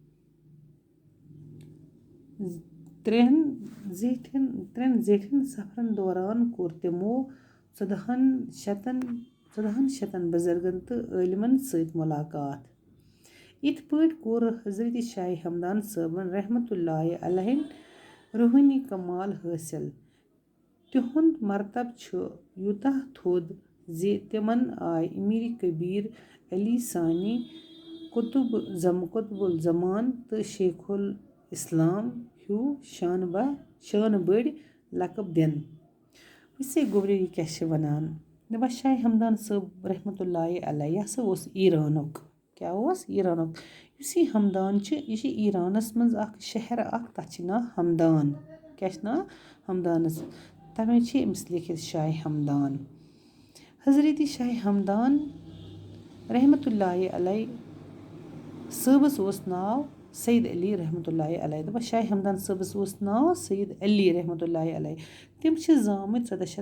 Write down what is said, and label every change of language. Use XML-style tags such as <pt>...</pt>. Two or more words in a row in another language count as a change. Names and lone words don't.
<ks>ترٛٮ۪ن زیٹھٮ۪ن سفرن دوران کوٚر تِمو 14 شتن بُزرگن تہٕ عٲلمن سۭتۍ مُلاقات یِتھ پٲٹھۍ کوٚر حضرت شاہ ہمدان صٲبن</ks> <ar>رحمۃ اللہ علیہ</ar> <ks>روحٲنی کمال حٲصِل تِہُنٛد مرتبہٕ چھُ یوٗتاہ تھوٚد زِ تِمن آیہِ امیر کبیٖر علی ثانی قطب الزمان تہٕ شیخ الاسلام ہیوٗ شانہٕ بٔڑۍ لقب دِنہٕ وٕچھ سا گوٚبرِ یہِ کیٛاہ چھِ وَنان دَپان شاہ ہمدان صٲب</ks> <ar>رحمۃ اللہ علیہ</ar> <ks>یہِ ہسا اوس ایٖرانُک کیٛاہ اوس ایٖرانُک یُس یہِ ہمدان چھُ یہِ چھِ ایٖرانس منٛز اکھ شہر اکھ تتھ چھِ ناو ہمدان کیٛاہ چھِ ناو ہمدانس تَوے چھِ أمِس لیکھِتھ شاہ ہمدان حضرت شاہ ہمدان</ks> <ar>رحمۃ اللہ علیہ</ar> <ks>صٲبس اوس ناو سید علی</ks> <ar>رحمۃ اللہ علیہ</ar> <ks>دَپان شاہ ہمدان صٲبس اوس ناو سید علی</ks> <ar>رحمۃ اللہ علیہ</ar> <ks>تِم چھِ زامٕتۍ</ks>